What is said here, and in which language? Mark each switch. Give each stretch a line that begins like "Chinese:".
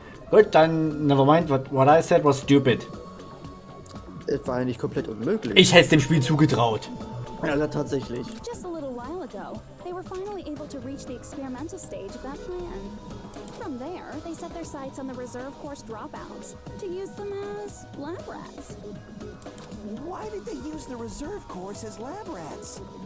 German: Gut, dann,
English: never mind, what I said was stupid.
German: Es war ja nicht komplett unmöglich. Ich hätte es dem Spiel zugetraut. Ja, tatsächlich.
English: Just a little while ago, they were finally able to reach the experimental stage of that plan. From there, they set their sights on the reserve course dropouts to use them as lab rats. Why did they use the reserve course as lab rats?